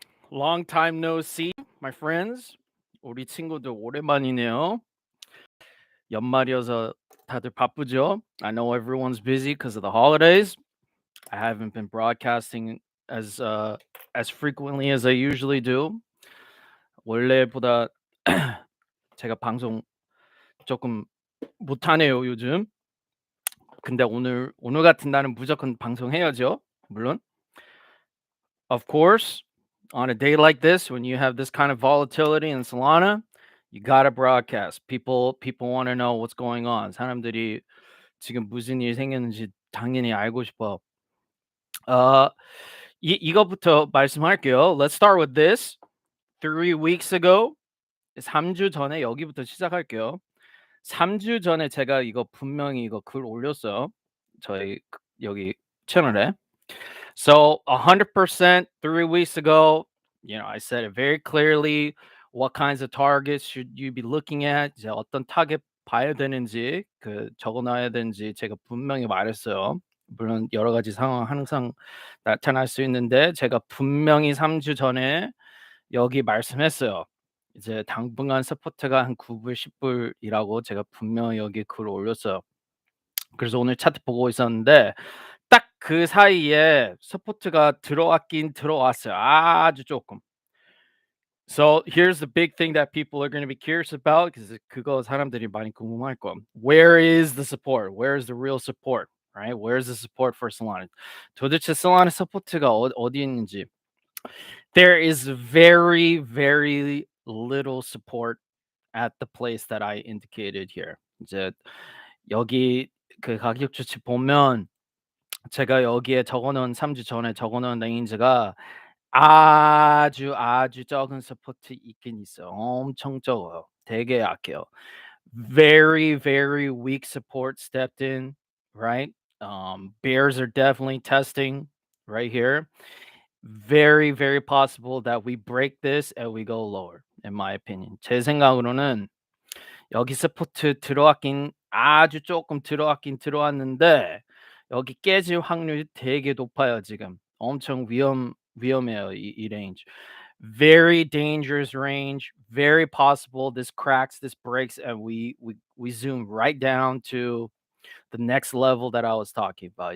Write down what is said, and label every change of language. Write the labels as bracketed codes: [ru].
[en] Long time no see, my friends. [ko] 우리 친구들 오랜만이네요. 연말이어서 다들 바쁘죠? [en] I know everyone's busy because of the holidays. I haven't been broadcasting as frequently as I usually do. [ko] 원래보다 제가 방송 조금 못하네요, 요즘. 근데 오늘 같은 날은 무조건 방송해야죠. 물론. [en] Of course, on a day like this, when you have this kind of volatility in Solana, you gotta broadcast. People want to know what's going on. [ko] 사람들이 지금 무슨 일이 생겼는지 당연히 알고 싶어. 어, 이거부터 말씀할게요. [en] Let's start with this. 3 weeks ago, [ko] 3주 전에 여기부터 시작할게요. 3주 전에 제가 이거 분명히 이거 글 올렸어요. 저희 여기 채널에. [en] So 100% 3 weeks ago, I said it very clearly. What kinds of targets should you be looking at? [ko] 이제 어떤 타겟 봐야 되는지 적어놔야 되는지 제가 분명히 말했어요. 물론 여러 가지 상황 항상 나타날 수 있는데 제가 분명히 3주 전에 여기 말씀했어요. 이제 당분간 서포트가 한 9불, 10불이라고 제가 분명히 여기 글 올렸어요. 그래서 오늘 차트 보고 있었는데 딱 그 사이에 서포트가 들어왔긴 들어왔어요. 아주 조금. [en] So here's the big thing that people are going to be curious about because [ko] 그거 사람들이 많이 궁금할 거. [en] Where is the support? Where is the real support? Right? Where is the support for Solana? [ko] 도대체 Solana 서포트가 어디 있는지. [en] There is very very little support at the place that I indicated here. [ko] 이제 여기 그 가격 추치 보면 제가 여기에 적어 놓은 3주 전에 적어 놓은 레인지가 아주 적은 서포트 있긴 있어요. 엄청 적어요. 되게 약해요. [en] Very, very weak support stepped in, right? Bears are definitely testing right here. Very, very possible that we break this and we go lower, in my opinion. [ko] 제 생각으로는 여기 서포트 들어왔긴 아주 조금 들어왔긴 들어왔는데 여기 깨질 확률이 되게 높아요 지금. 엄청 위험해요 이 range. [en] Very dangerous range. Very possible this cracks, this breaks, and we zoom right down to the next level that I was talking about.